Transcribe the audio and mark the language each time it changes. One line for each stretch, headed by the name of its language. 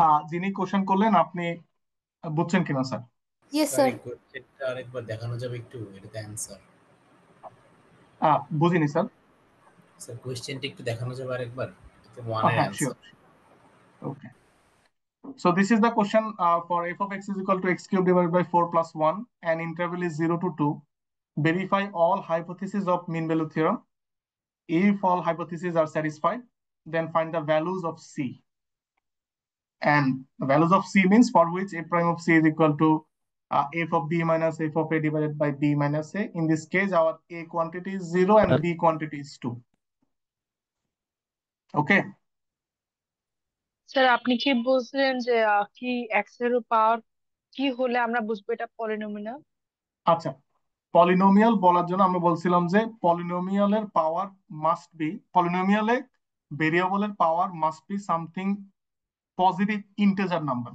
Bangla: যিনি কোশ্চেন করলেন আপনি বুঝছেন কিনা স্যার?
English: Yes sir sir.
Bangla: এই কোশ্চেনটা আরেকবার দেখানো যাবে একটু, এটাতে অ্যান্সার। বুঝিনি স্যার। স্যার কোশ্চেনটা একটু দেখানো যাবে আরেকবার, এটাতে ওয়ানের হ্যাঁ, answer.
English: sure. Okay. So this is the question for f of x is equal to x cube divided by 4 plus 1 and interval is 0 to 2. Verify all hypotheses of mean value theorem. If all hypotheses are satisfied, then find the values of C. And the values of C means for which a prime of C is equal to f of b minus f of a divided by b minus a. In this case, our a quantity is 0 and b quantity is 2. Okay.
Bangla: Sir আপনি কি বলছিলেন যে কি x এর পাওয়ার কি হলে আমরা বুঝবো এটা পলিনোমিয়াল? আচ্ছা, পলিনোমিয়াল বলার জন্য আমরা বলছিলাম যে পলিনোমিয়ালের পাওয়ার মাস্ট বি, পলিনোমিয়ালে ভেরিয়েবলের পাওয়ার
English: Must be something positive integer number.